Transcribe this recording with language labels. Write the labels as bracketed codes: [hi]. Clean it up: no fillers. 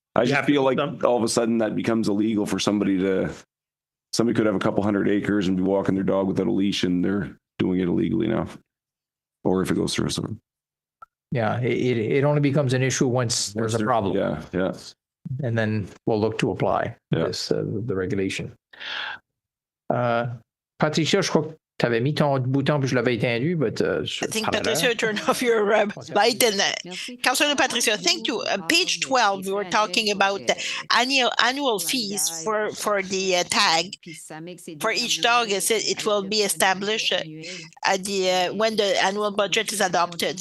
[en] I just feel like all of a sudden that becomes illegal for somebody could have a couple hundred acres and be walking their dog without a leash, and they're doing it illegally now. Or if it goes through a sort. Yeah, it only becomes an issue once there's a problem. Yeah. And then we'll look to apply the regulation. [fr] Patricia, je crois que tu avais mis ton bouton puis je l'avais éteint, [en] but I think Patricia turned off your light. And Councilor Patricia, thank you. Page 12, we were talking about the annual fees for the tag. For each dog, it will be established at the when the annual budget is adopted.